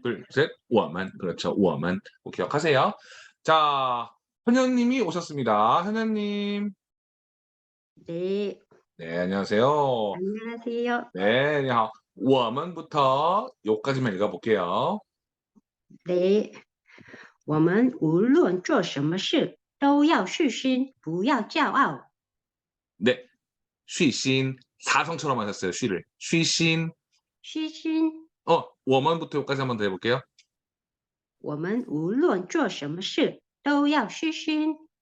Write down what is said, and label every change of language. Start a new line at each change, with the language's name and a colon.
Korean: 둘, 셋. 我们.그렇죠. 我们.꼭 기억하세요. 자, 현현님이 오셨습니다. 현현님. 네, 네, 안녕하세요. 안녕하세요. 네, 你好. 我们부터 요까지만 읽어볼게요.
Chinese: 네, 我们无论做什么事都要虚心，不要骄傲。
Korean: 네, 쉬신 사성처럼 하셨어요. 쉬를. 쉬신.
Chinese: 虚心，
Korean: 我们부터 요까지 한번 더 해볼게요.
Chinese: 我们无论做什么事都要虚心。